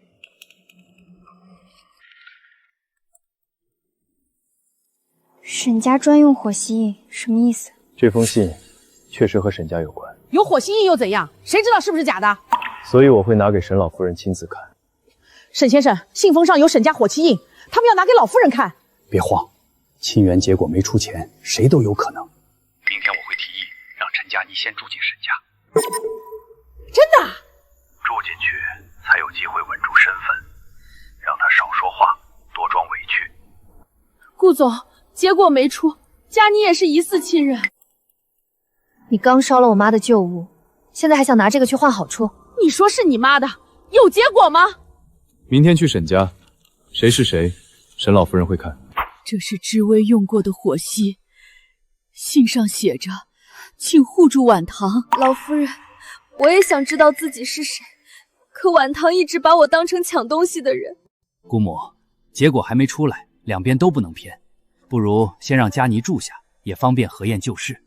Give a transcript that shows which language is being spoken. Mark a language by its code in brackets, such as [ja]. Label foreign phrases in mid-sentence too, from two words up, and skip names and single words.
[zh] 沈家專用火吸印什麼意思？這封信確實和沈家有關。有火吸印又怎樣？誰知道是不是假的？所以我會拿給沈老夫人親自看。沈先生，信封上有沈家火漆印，他們要拿給老夫人看。別慌，親緣結果沒出錢，誰都有可能。明天我會提議讓陳家你先住進沈家。真的？住進去才有機會穩住身份，讓他少說話，多裝委屈。顧總，結果沒出，佳妮也是疑似親人。你剛燒了我媽的舊物，現在還想拿這個去換好處？你說是你媽的，有結果嗎？明天去沈家，誰是誰，沈老夫人會看。這是知微用過的火吸，信上寫着，請護住婉堂。老夫人，我也想知道自己是誰，可婉堂一直把我当成抢東西的人。姑母，结果还没出来，两边都不能偏，不如先让佳妮住下，也方便何晏救事。